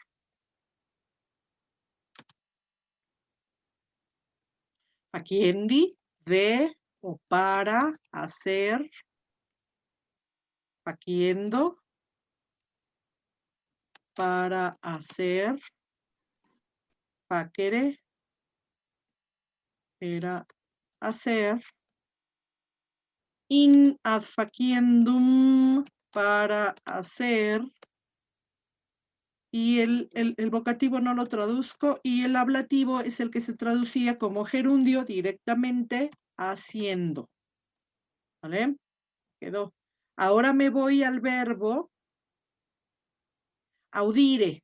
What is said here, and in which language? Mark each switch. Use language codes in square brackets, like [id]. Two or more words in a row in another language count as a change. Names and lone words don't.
[es] Faciendi, de o para hacer. Faciendo. Para hacer. Facere era hacer. [la] In ad faciendum, [es] para hacer. Y el vocativo no lo traduzco y el ablativo es el que se traducía como gerundio directamente haciendo. ¿Vale? Quedó. Ahora me voy al verbo audire.